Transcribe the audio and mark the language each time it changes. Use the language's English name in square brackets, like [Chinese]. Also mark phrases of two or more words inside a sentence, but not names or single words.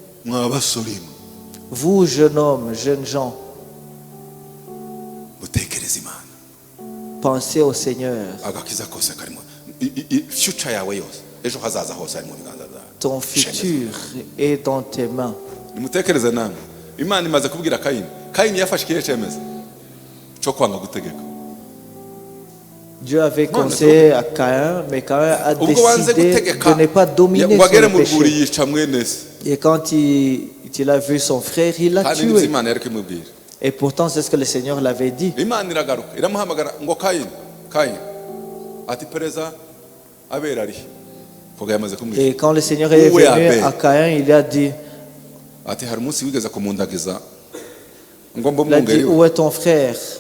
[French] Vous, jeune homme, jeunes gens, pensez au Seigneur. Ton futur est dans tes mains. [Kinyarwanda] imana imaze kubwira Kayini. Kayini yafashe ikihe cyemezo cyo kwanga gutegeka. [French] Dieu avait conseillé à Caïn, mais Caïn a décidé de ne pas dominer sur le péché. Et quand il a vu son frère, il l'a tué. Et pourtant, c'est ce que le Seigneur l'avait dit. Et quand le Seigneur est venu à Caïn, il a dit, où est ton frère?